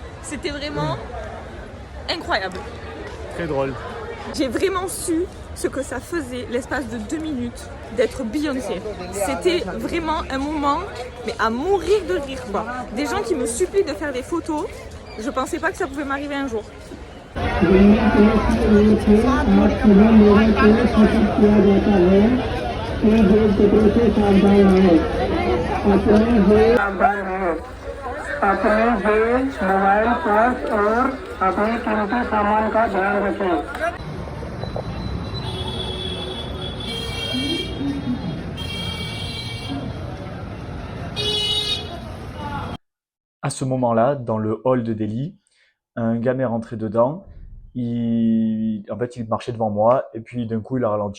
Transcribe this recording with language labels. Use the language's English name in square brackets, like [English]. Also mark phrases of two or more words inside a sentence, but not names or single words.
[French] C'était vraiment incroyable. Très drôle. J'ai vraiment su ce que ça faisait l'espace de 2 minutes d'être Beyoncé. C'était vraiment un moment, mais à mourir de rire quoi. Des gens qui me supplient de faire des photos, je pensais pas que ça pouvait m'arriver un jour. [Hindi] अपने जेब मोबाइल पर्स और अपने कीमती सामान का ध्यान रखें। [French] À ce moment-là, dans le hall de Delhi, un gamin est rentré dedans. En fait, il marchait devant moi et puis d'un coup, il a ralenti.